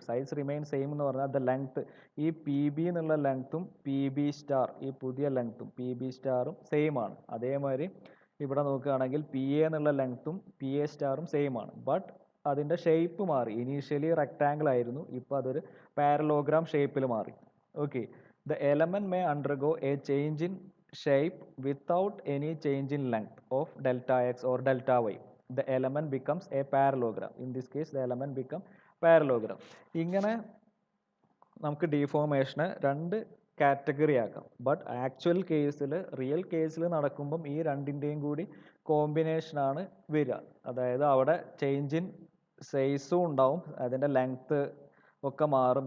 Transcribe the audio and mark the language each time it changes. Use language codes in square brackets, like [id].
[ml] Size remain same എന്ന് പറഞ്ഞാൽ the length, ഈ പി ബി എന്നുള്ള ലെങ്ത്തും പി ബി സ്റ്റാർ ഈ പുതിയ ലെങ്ത്തും പി ബി സ്റ്റാറും സെയിം ആണ്. അതേമാതിരി ഇവിടെ നോക്കുകയാണെങ്കിൽ പി എ എന്നുള്ള ലെങ്ത്തും പി എ സ്റ്റാറും സെയിം ആണ്. ബട്ട് അതിൻ്റെ ഷേപ്പ് മാറി. ഇനീഷ്യലി റെക്ടാങ്കിൾ ആയിരുന്നു, ഇപ്പോൾ അതൊരു പാരലോഗ്രാം ഷേപ്പിൽ മാറി. [en] Okay, the element may undergo a change in shape without any change in length of delta x or delta y. The element becomes a parallelogram. In this case, the element become parallelogram. [ml] ഇങ്ങനെ നമുക്ക് ഡീഫോർമേഷനെ രണ്ട് category ആക്കാം. But actual കേസിൽ, real കേസിൽ നടക്കുമ്പം ഈ രണ്ടിൻ്റെയും കൂടി കോമ്പിനേഷനാണ് വരിക. അതായത് അവിടെ ചേഞ്ച് ഇൻ സൈസും ഉണ്ടാവും, അതിൻ്റെ ലെങ്ത്ത് ഒക്കെ മാറും.